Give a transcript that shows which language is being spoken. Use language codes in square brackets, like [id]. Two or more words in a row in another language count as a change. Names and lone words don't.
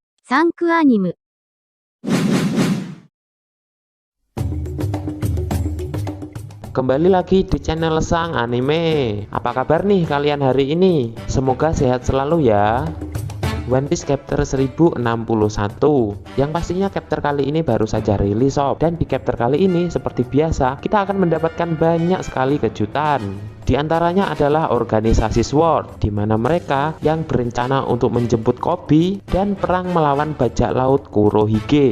[id] サンクアニム。 Kembali lagi di channel Sang Anime. Apa kabar nih kalian hari ini? Semoga sehat selalu ya. One Piece chapter 1061. Yang pastinya chapter kali ini baru saja rilis sob. Dan di chapter kali ini seperti biasa kita akan mendapatkan banyak sekali kejutan. Di antaranya adalah organisasi SWORD, di mana mereka yang berencana untuk menjemput Koby dan perang melawan bajak laut Kurohige.